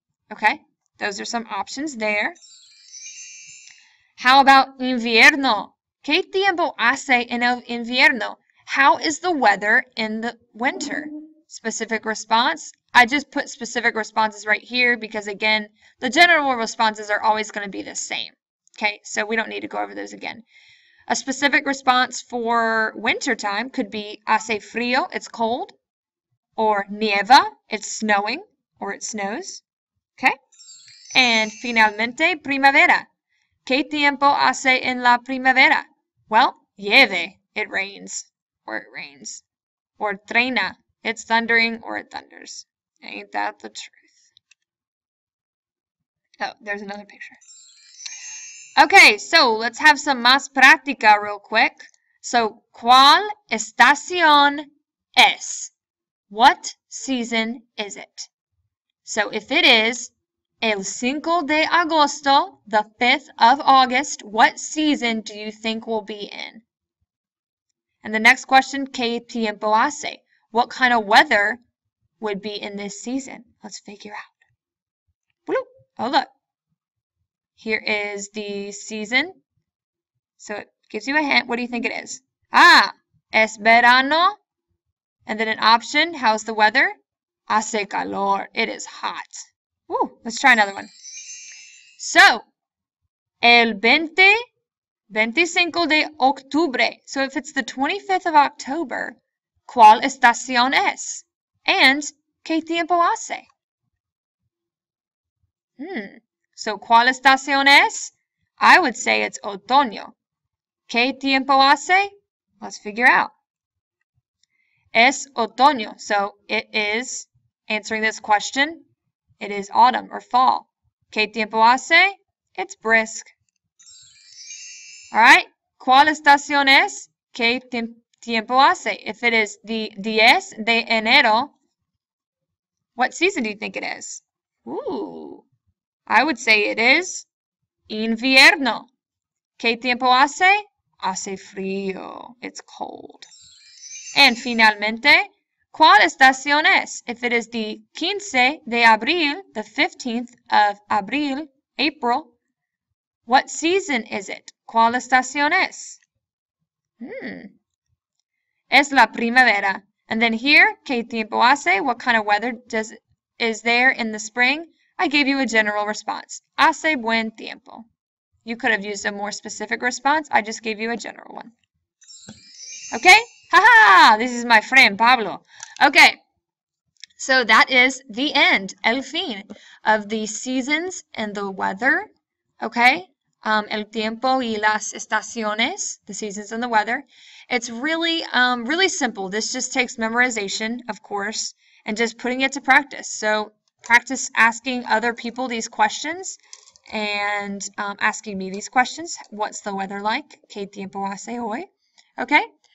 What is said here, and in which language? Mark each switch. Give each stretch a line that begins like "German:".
English: Okay, those are some options there. How about invierno?
Spanish: ¿Qué tiempo hace en el invierno?
English: How is the weather in the winter? Specific response. I just put specific responses right here because, again, the general responses are always going to be the same. Okay, so we don't need to go over those again. A specific response for wintertime could be
Spanish: hace frío,
English: it's cold, or nieva, it's snowing, or it snows. Okay? And finalmente, primavera.
Spanish: ¿Qué tiempo hace en la primavera?
English: Well,
Spanish: llueve,
English: it rains, or it rains. Or treina, it's thundering, or it thunders. Ain't that the truth? Oh, there's another picture. Okay, so let's have some
Spanish: más práctica
English: real quick. So,
Spanish: ¿cuál estación es?
English: What season is it? So, if it is
Spanish: el 5 de agosto,
English: the 5th of August, what season do you think we'll be in? And the next question,
Spanish: ¿Qué tiempo hace?
English: What kind of weather would be in this season? Let's figure out. Bloop. Oh, look. Here is the season. So it gives you a hint. What do you think it is?
Spanish: Ah, es verano.
English: And then an option, how's the weather?
Spanish: Hace calor.
English: It is hot. Woo, let's try another one.
Spanish: So, el 25 de octubre.
English: So if it's the 25th of October,
Spanish: ¿cuál estación es? And, ¿qué tiempo hace?
English: So, ¿cuál estación es? I would say it's otoño.
Spanish: ¿Qué tiempo hace?
English: Let's figure out.
Spanish: Es otoño.
English: So, it is, answering this question, it is autumn or fall.
Spanish: ¿Qué tiempo hace?
English: It's brisk. All right.
Spanish: ¿Cuál estación es? ¿Qué tiempo hace?
English: If it is the
Spanish: 10 de enero,
English: what season do you think it is? Ooh, I would say it is invierno.
Spanish: ¿Qué tiempo hace? Hace frío.
English: It's cold.
Spanish: And finalmente, ¿cuál estación es?
English: If it is the
Spanish: 15 de abril,
English: the 15th of abril, April, what season is it?
Spanish: ¿Cuál estación es? Es la primavera.
English: And then here,
Spanish: ¿qué tiempo hace?
English: What kind of weather is there in the spring? I gave you a general response.
Spanish: Hace buen tiempo.
English: You could have used a more specific response. I just gave you a general one. Okay? Haha! This is my friend Pablo. Okay. So that is the end, el fin, of the seasons and the weather. Okay?
Spanish: El tiempo y las estaciones,
English: the seasons and the weather. It's really, really simple. This just takes memorization, of course, and just putting it to practice. So practice asking other people these questions and asking me these questions. What's the weather like?
Spanish: ¿Qué tiempo hace hoy?
English: Okay?